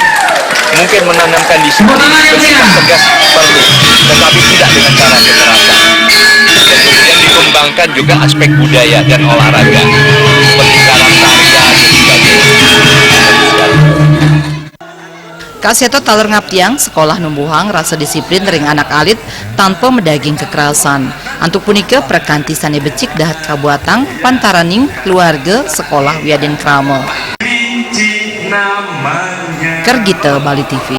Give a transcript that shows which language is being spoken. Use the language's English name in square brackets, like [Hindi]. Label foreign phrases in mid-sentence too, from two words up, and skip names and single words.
[Indonesian] Mungkin menanamkan disiplin bersikap tegas perlu, tetapi tidak dengan cara kekerasan. Dan kemudian dikembangkan juga aspek budaya dan olahraga, seperti karangkarya dan sebagainya. [Balinese] Kak Seto taler ngaptiang sekolah numbuhang rasa disiplin ring anak alit tanpa medaging kekerasan. Antuk punika prekanti sane becik dahat kabuatang pantaraning keluarga sekolah Wiaden Krama. Kergita Bali TV.